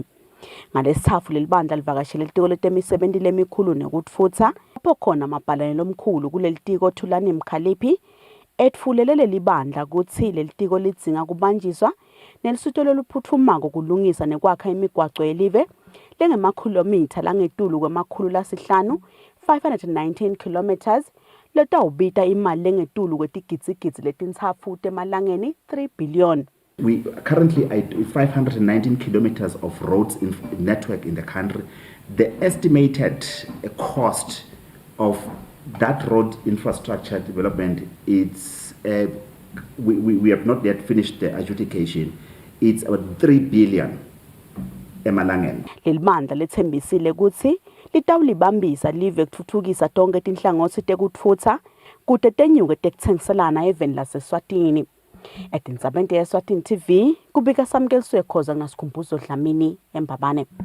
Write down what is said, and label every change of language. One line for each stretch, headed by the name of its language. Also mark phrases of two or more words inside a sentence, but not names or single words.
Swati: Ngalesithafu lelibandla livakashele litiko letemisebenti lemikhulu nekutfutsa lapho khona mabalanelo omkhulu kulelitiko Thulani Mkhaliphi etfulele lelibandla kutsi lelitiko lidzinga kubanjiswa nelisuto loluphuthumako kulungisa nekwakha imigwaco yelive lengemakhilomitha langetulu kwemakhulu lasihlanu 519 kilometers letawubita imali lengetulu kwetigitsigitsi letintsatfu temalangeni 3 billion.
English: We currently at 519 kilometers of roads network in the country. The estimated cost of that road infrastructure development, it's we have not yet finished the adjudication. It's about 3 billion emalangeni.
Swati: Lelibandla letsembisile kutsi litawulibambisa live kutfutfukisa tonke tinhlangothi tekutfutsa kute tenyuke tekutsengiselana eveni laseSwatini. Edinzabente yeSwatini TV kubika Samkeliswe Khoza nginasikhumbuzo Dlamini eMbabane.